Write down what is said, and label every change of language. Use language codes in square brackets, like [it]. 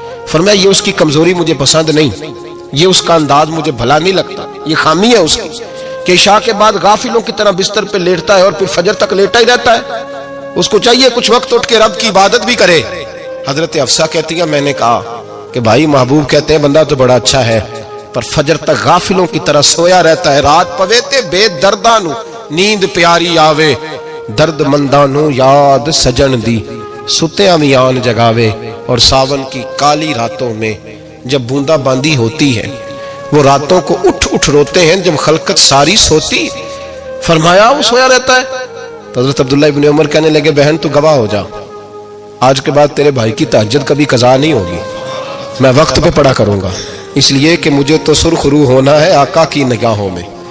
[ur] فرمایا یہ اس کی کمزوری مجھے پسند نہیں, یہ اس کا انداز مجھے بھلا نہیں لگتا, یہ خامی ہے اس کی کہ عشاء کے بعد غافلوں کی طرح بستر پہ لیٹتا ہے اور پھر فجر تک لیٹا ہی رہتا ہے. اس کو چاہیے کچھ وقت اٹھ کے رب کی عبادت بھی کرے. حضرت حفصہ کہتی ہے میں نے کہا کہ بھائی محبوب کہتے ہیں بندہ تو بڑا اچھا ہے پر فجر تک غافلوں کی طرح سویا رہتا ہے. [pa] رات پوے تے بے دردانو نیند پیاری آوے, درد مندانو یاد سجن دی ستیاں بھی آن جگاوے. [ur] اور ساون کی کالی راتوں میں جب بوندا باندی ہوتی ہے وہ راتوں کو اٹھ روتے ہیں جب خلقت ساری سوتی. فرمایا وہ سویا رہتا ہے. تو حضرت عبداللہ ابن عمر کہنے لگے بہن تو گواہ ہو جا, آج کے بعد تیرے بھائی کی تہجد کبھی قضا نہیں ہوگی, میں وقت پہ پڑھا کروں گا, اس لیے کہ مجھے تو سرخ روح ہونا ہے آقا کی نگاہوں میں.